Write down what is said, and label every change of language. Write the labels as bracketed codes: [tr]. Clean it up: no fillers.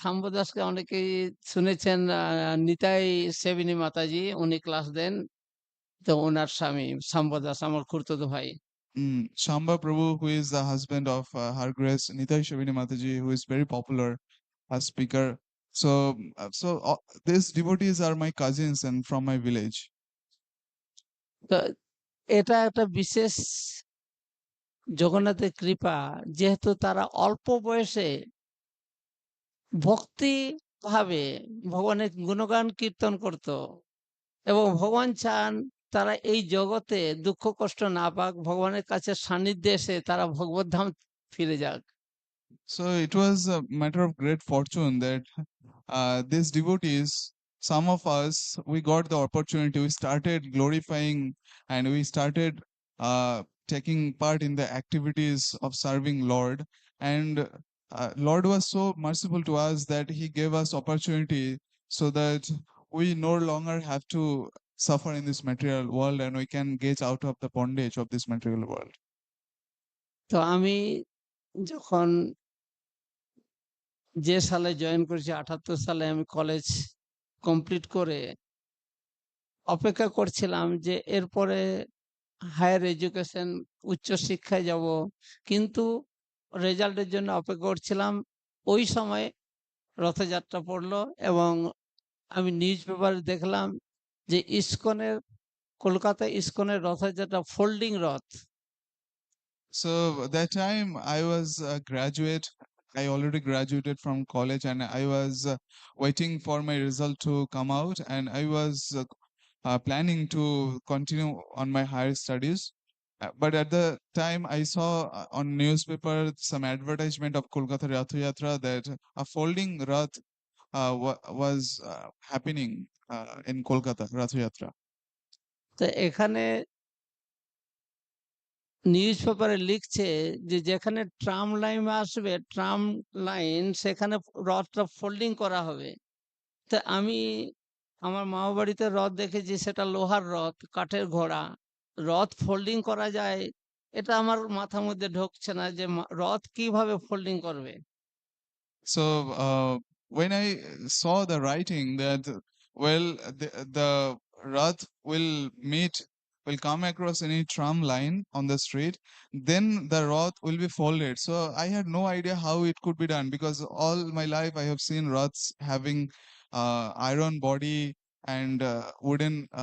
[bn] সাম্ব দাসকে অনেকেই শুনেছেন, নিতাই সেবিনী মাতাজি, উনি ক্লাস দেন। তো ওনার স্বামী সাম্ব দাস আমার খুড়তুতো ভাই। [en] Shamba Prabhu, who is the husband of Her Grace Nitai Shavini Mataji, who is very popular as speaker. So, these devotees are my cousins and from my village. [bn] তো এটা একটা বিশেষ জগন্নাথের কৃপা, যেহেতু তারা অল্প বয়সে ভক্তি ভাবে ভগবানের গুণগান কীর্তন করত, এবং ভগবান চান তারা এই জগতে দুঃখ কষ্ট না পাক, ভগবানের কাছে সান্নিধ্যে এসে তারা ভগবত ধাম ফিরে যাক। [en] So it was a matter of great fortune that these devotees some of us, we got the opportunity, we started glorifying and we started taking part in the activities of serving Lord. And Lord was so merciful to us that he gave us opportunity so that we no longer have to suffer in this material world and we can get out of the bondage of this material world. [bn] তো আমি যখন যে সালে join করেছি ৭৮ সালে, আমি college complete করে অপেক্ষা করছিলাম যে এরপরে হায়ার এডুকেশন, উচ্চশিক্ষায় যাব। কিন্তু রেজাল্টের জন্য অপেক্ষা করছিলাম। ওই সময় রথযাত্রা পড়লো এবং আমি নিউজ পেপারে দেখলাম যে কলকাতায় ইসকনের রথযাত্রা ফোল্ডিং রথ। [en] So that time I was a graduate. I already graduated from college and I was waiting for my result to come out, and I was planning to continue on my higher studies. But at the time I saw on newspaper some advertisement of Kolkata Rath Yatra that a folding Rath was happening in Kolkata Rath Yatra. [bn] তো এখানে news পেপারে লিখছে যে যেখানে tram line আসবে, tram line, সেখানে রথটা folding করা হবে। তা আমি আমার মামা বাড়িতে রথ দেখেছি, সেটা লোহার রথ, কাঠের ঘোড়া। রথ ফোল্ডিং করা যায়, এটা আমার মাথার মধ্যে ঢুকছে না যে রথ কিভাবে ফোল্ডিং করবে। [en] So when I saw the writing that, well, the Rath will come across any tram line on the street, then the Rath will be folded. So I had no idea how it could be done, because all my life I have seen Raths having iron body and wooden